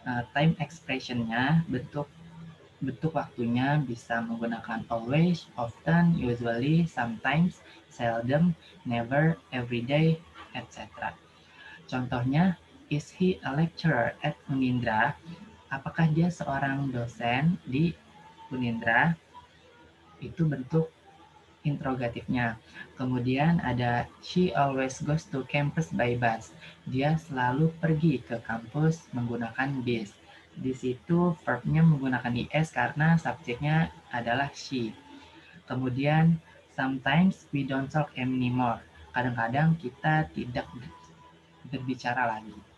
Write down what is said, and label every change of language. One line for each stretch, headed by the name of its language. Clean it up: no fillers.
Indonesian: Time expression-nya, bentuk waktunya bisa menggunakan always, often, usually, sometimes, seldom, never, everyday, etc.
English: Contohnya, is he a lecturer at Unindra?
Indonesian: Apakah dia seorang dosen di Unindra? Itu bentuk interrogatifnya. Kemudian ada
English: she always goes to campus by bus.
Indonesian: Dia selalu pergi ke kampus menggunakan bis. Di situ verbnya menggunakan is karena subjeknya adalah she.
English: Kemudian sometimes we don't talk anymore.
Indonesian: Kadang-kadang kita tidak berbicara lagi.